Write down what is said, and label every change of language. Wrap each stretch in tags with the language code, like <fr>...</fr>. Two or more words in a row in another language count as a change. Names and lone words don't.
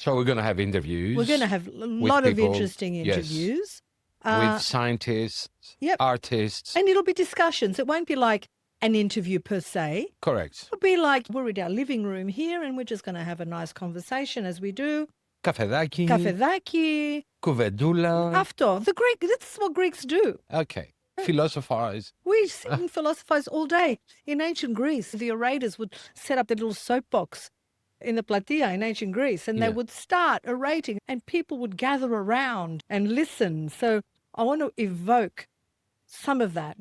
<en>So we're going to have interviews. We're going to have a lot of people, interesting interviews. With scientists, Yep. artists. And it'll be discussions. It won't be like an interview per se. Correct. It'll be like we're in our living room here and we're just going to have a nice conversation as we do.</en> <el>Καφεδάκι. Καφεδάκι. Κουβεντούλα. Αυτό.</el> <en>That's what Greeks do. Okay. Philosophize. We sit and philosophize all day. In ancient Greece, the orators would set up their little soapbox in the platia in ancient Greece, and they would start orating, and people would gather around and listen. So I want to evoke some of that.</en>